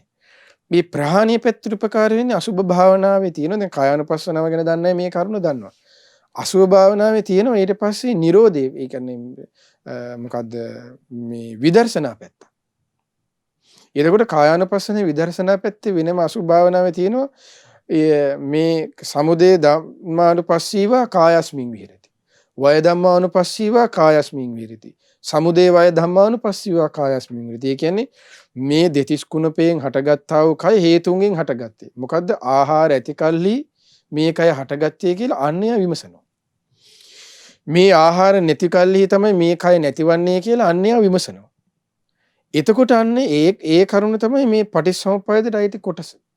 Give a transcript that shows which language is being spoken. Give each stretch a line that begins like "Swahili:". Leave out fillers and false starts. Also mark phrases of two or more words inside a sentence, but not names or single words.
Sinhala: මේ ප්‍රහාණය පැත්තට උපකාර වෙන්නේ අසුභ භාවනාවේ තියෙන දැන් කායानुපස්සනාව ගැන දන්නේ මේ කරුණ දන්නවා. අසුභ භාවනාවේ තියෙනවා ඊට පස්සේ නිරෝධය ඒ කියන්නේ මොකද්ද මේ විදර්ශනා පැත්ත. එතකොට කායानुපස්සනේ විදර්ශනා පැත්තේ වෙනම අසුභ භාවනාවේ තියෙනවා මේ
Pali: සමුදය ධම්මානුපස්සීවා කායස්මින් විහෙරති. වය ධම්මානුපස්සීවා කායස්මින් විහෙරති. සමුදය වය ධම්මානුපස්සීවා කායස්මින් විහෙරති.
Sinhala: ඒ කියන්නේ මේ දෙතිස් කුණපයෙන් හටගත්තා වූ කය හේතුන්ගෙන් හටගත්තේ. මොකද්ද? ආහාර ඇති කල්හි මේ කය හටගත්තේ කියලා අන්‍යය විමසනවා. මේ ආහාර නැති කල්හි තමයි මේ කය නැතිවන්නේ කියලා අන්‍යය විමසනවා. එතකොට අන්නේ ඒ කරුණ තමයි මේ පටිච්චසමුප්පාදයට අයිති කොටස.